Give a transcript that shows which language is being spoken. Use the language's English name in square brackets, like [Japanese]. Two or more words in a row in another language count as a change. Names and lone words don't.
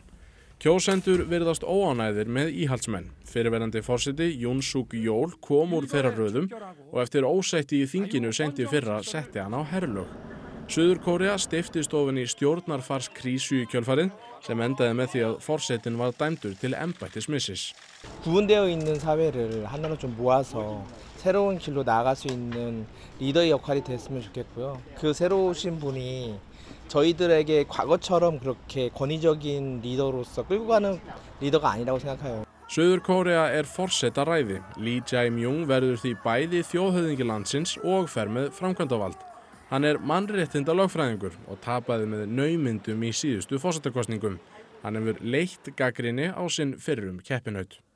[Icelandic] Kjósendur virðast óánægðir með íhaldsmenn. Fyrrverandi forseti Yoon Suk-yeol kom úr þeirra röðum og eftir ósætti í þinginu seint í fyrra setti hann á herlög. Suður-Kórea steyptist ofan í stjórnarfarskrísu í kjölfarið sem endaði með því að forsetinn var dæmdur til embættismissis. [Korean] 구분되어 있는 사회를 하나로 좀 모아서 새로운 길로 나아갈 수 있는 리더의 역할이 됐으면 좋겠고요. 그 새로 오신 분이 저희들에게 과거처럼 그렇게 권위적인 리더로서 끌고 가는 리더가 아니라고 생각해요. [Icelandic] Suður-Kórea er forsetaræði. Lee Jae-myung verður því bæði þjóðhöfðingi landsins og fer með framkvæmdavald. Hann er mannréttinda lögfræðingur og tapaði með naumindum í síðustu forsetakosningum. Hann hefur leitt gagnrýni á sinn fyrrum keppinaut.